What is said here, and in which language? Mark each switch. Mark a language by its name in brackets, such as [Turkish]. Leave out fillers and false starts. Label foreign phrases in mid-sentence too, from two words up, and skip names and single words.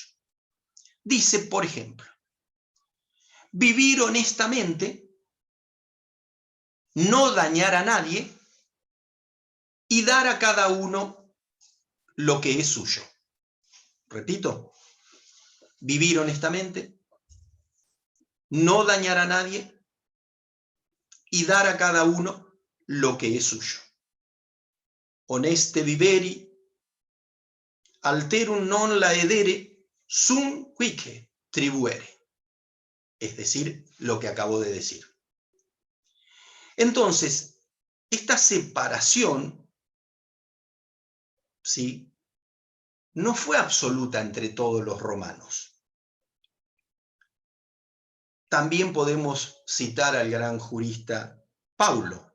[Spanish] Dice, por ejemplo, vivir honestamente, no dañar a nadie y dar a cada uno lo que es suyo. Repito, vivir honestamente, no dañar a nadie y dar a cada uno lo que es suyo. [Latin] Honeste viveri, alterum non laedere, sum quique tribuere. [Spanish] Es decir, lo que acabo de decir. Entonces, esta separación, ¿sí?, no fue absoluta entre todos los romanos. También podemos citar al gran jurista Paulo.